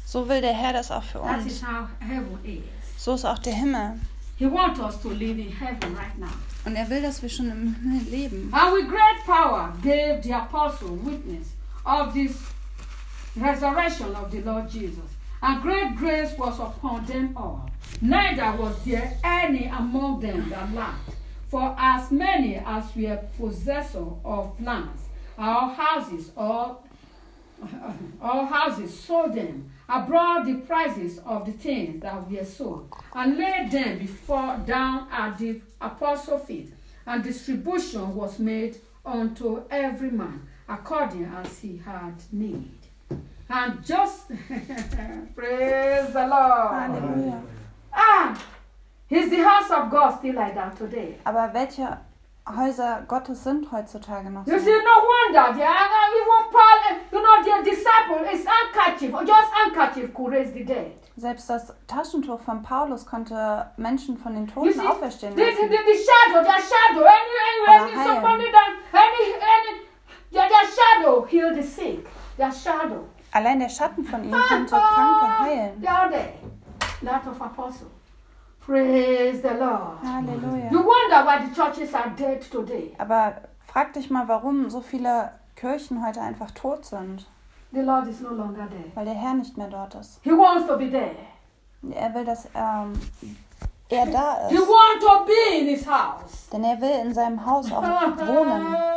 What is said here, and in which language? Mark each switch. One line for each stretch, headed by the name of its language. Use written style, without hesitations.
German: So will der Herr das auch für uns.
English: That is how heaven is.
German: So ist auch der Himmel.
English: He wants us to live in heaven right now.
German: Und er will, dass wir schon im Himmel leben.
English: And with great power gave the apostle witness of this resurrection of the Lord Jesus. And great grace was upon them all. Neither was there any among them that lacked. For as many as were possessor of lands, our houses sold them, I brought the prices of the things that were sold, and laid them before down at the apostle's feet, and distribution was made unto every man according as he had need. And just praise the Lord. Hallelujah. Ah, is the house of God still like that today?
German: Aber welche Häuser Gottes sind heutzutage noch so.
English: You see, no wonder they are even Paul, you know, their disciple is handkerchief, just handkerchief could raise the dead.
German: Selbst das Taschentuch von Paulus konnte Menschen von den Toten
English: see,
German: auferstehen.
English: The shadow, their shadow healed the sick. Their shadow.
German: Allein der Schatten von ihm konnte Kranke heilen.
English: That of apostles. Praise the Lord.
German: Halleluja.
English: You wonder why the churches are dead today.
German: Aber frag dich mal, warum so viele Kirchen heute einfach tot sind.
English: The Lord is no longer there.
German: Weil der Herr nicht mehr dort ist.
English: He wants to be there.
German: Er will, dass er da ist.
English: He wants to be in his house.
German: Denn er will in seinem Haus auch wohnen.